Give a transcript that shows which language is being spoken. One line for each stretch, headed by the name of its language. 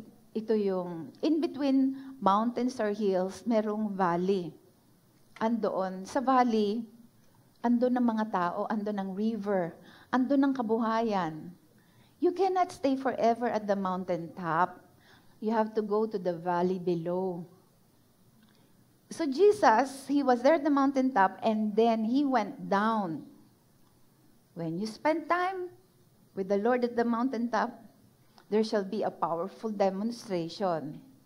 Filipino: Ito yung, in between mountains or hills, merong valley. Andoon, sa valley, andun ng mga tao, andun ng river, andun ng kabuhayan.
English: You cannot stay forever at the mountaintop. You have to go to the valley below. So Jesus, He was there at the mountaintop, and then He went down. When you spend time with the Lord at the mountaintop, there shall be a powerful demonstration.